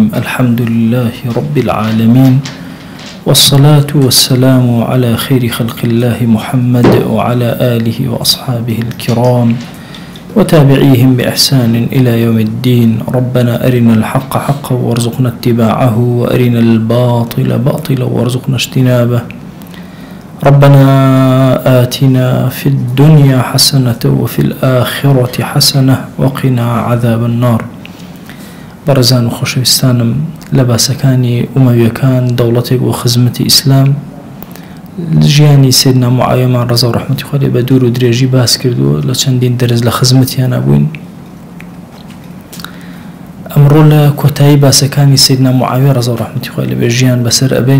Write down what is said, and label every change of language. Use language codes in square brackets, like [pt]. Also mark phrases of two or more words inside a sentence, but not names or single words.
[ar] الحمد لله رب العالمين، والصلاة والسلام على خير خلق الله محمد وعلى آله وأصحابه الكرام وتابعيهم بإحسان إلى يوم الدين. ربنا أرنا الحق حقا وارزقنا اتباعه، وأرنا الباطل باطلا وارزقنا اجتنابه. ربنا آتنا في الدنيا حسنة وفي الآخرة حسنة وقنا عذاب النار. [ckb] بەڕێزان و خۆشەویستانم، لە باسەکانی ئومەویەکان دەوڵەتێک بۆ خزمەتی ئیسلام ژیانی سەیدنا موعاویەمان ڕەزا و ڕەحمەتی خوا لێ بە دوور و درێژی باس کردووە، لە چەندین دەرز لە خزمەتیان بووین. ئەمڕۆ لە کۆتایی باسەکانی سەیدنا موعاویە ڕەزا و ڕەحمەتی خوا لێ بێ ژیان بەسەر ئەبێن.